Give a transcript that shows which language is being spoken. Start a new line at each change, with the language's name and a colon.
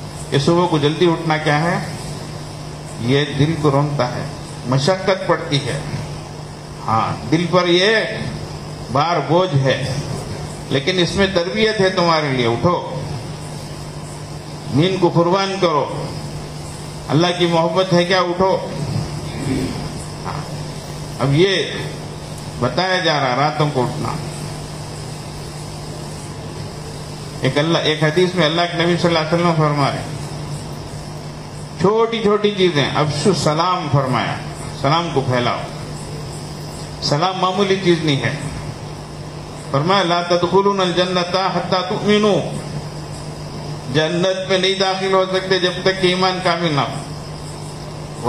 Urdu: یہ صبح کو جلدی اٹھنا کیا ہے؟ یہ دل کو رونتا ہے، مشقت پڑتی ہے، ہاں دل پر یہ بار بوجھ ہے، لیکن اس میں تربیت ہے تمہارے لیے. اٹھو، نیند کو قربان کرو، اللہ کی محبت ہے کیا؟ اٹھو. اب یہ بتایا جا رہا راتوں کو اٹھنا. ایک حدیث میں اللہ کے نبی صلی اللہ علیہ وسلم فرما رہے چھوٹی چھوٹی چیزیں،
Arabic: افشو السلام
Urdu: فرمایا، سلام کو پھیلاؤ. سلام معمولی چیز نہیں ہے. فرمایا
Arabic: لا تدخلون الجنت حتی تؤمنوا،
Urdu: جنت میں نہیں داخل ہو سکتے جب تک کہ ایمان کامل نہ ہو.